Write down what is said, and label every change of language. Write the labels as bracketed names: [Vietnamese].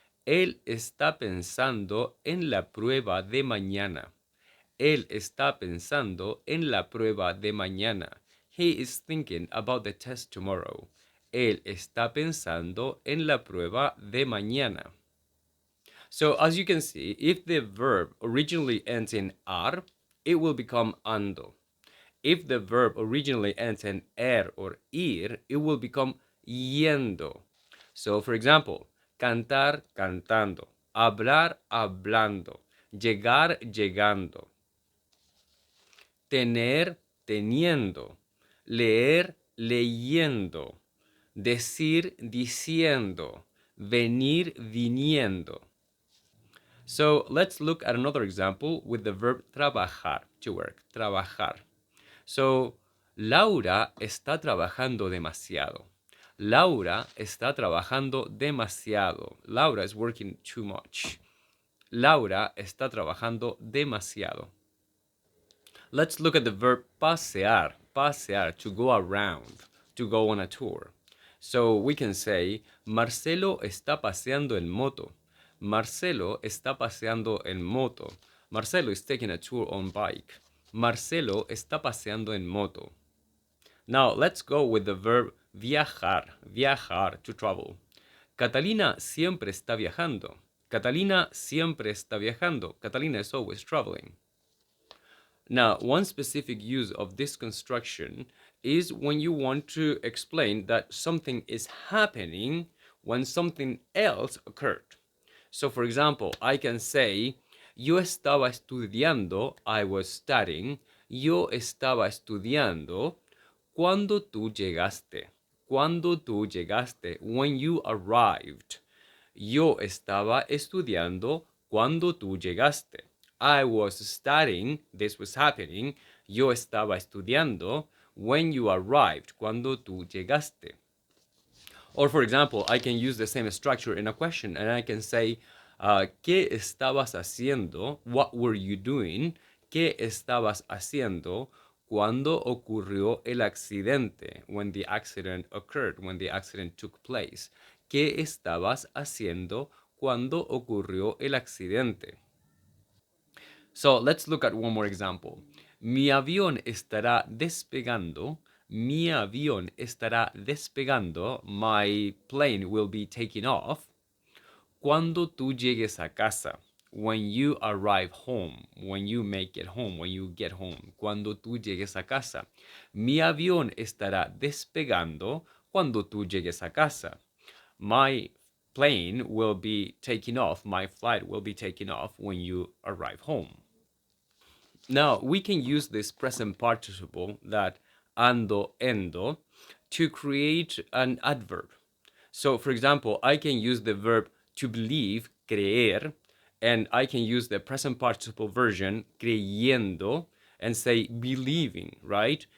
[Spanish] Él está pensando en la prueba de mañana. Él está pensando en la prueba de mañana. [English] He is thinking about the test tomorrow. [Spanish] Él está pensando en la prueba de mañana. [English] So as you can see, if the verb originally ends in ar, it will become ando. If the verb originally ends in or ir, it will become yendo. So for example, cantar, cantando, hablar, hablando, llegar, llegando. Tener, teniendo, leer, leyendo, decir, diciendo, venir, viniendo. So let's look at another example with the verb trabajar, to work, trabajar. [Spanish] So, Laura está trabajando demasiado. Laura está trabajando demasiado. [English] Laura is working too much. [Spanish] Laura está trabajando demasiado. [English] Let's look at the verb pasear, to go around, to go on a tour. So we can say, [Spanish] Marcelo está paseando en moto. Marcelo está paseando en moto. [English] Marcelo is taking a tour on bike. [Spanish] Marcelo está paseando en moto. [English] Now let's go with the verb viajar, to travel. [Spanish] Catalina siempre está viajando. Catalina siempre está viajando. [English] Catalina is always traveling. Now, one specific use of this construction is when you want to explain that something is happening when something else occurred. So, for example, I can say, [Spanish] yo estaba estudiando, [English] I was studying, [Spanish] yo estaba estudiando cuando tú llegaste. Cuando tú llegaste, [English] when you arrived. [Spanish] Yo estaba estudiando cuando tú llegaste. [English] I was studying, this was happening. [Spanish] Yo estaba estudiando [English] when you arrived, [Spanish] cuando tú llegaste. [English] Or for example, I can use the same structure in a question and I can say, [Spanish] ¿qué estabas haciendo? [English] What were you doing? [Spanish] ¿Qué estabas haciendo cuando ocurrió el accidente? [English] When the accident occurred, when the accident took place. [Spanish] ¿Qué estabas haciendo cuando ocurrió el accidente? [English] So let's look at one more example. [Spanish] Mi avión estará despegando. Mi avión estará despegando. [English] My plane will be taking off. [Spanish] Cuando tú llegues a casa. [English] When you arrive home. When you make it home. When you get home. [Spanish] Cuando tú llegues a casa. Mi avión estará despegando cuando tú llegues a casa. [English] My plane will be taking off. My flight will be taking off when you arrive home. Now, we can use this present participle, that ando, endo, to create an adverb. So, for example, I can use the verb to believe, creer, and I can use the present participle version, creyendo, and say believing, right?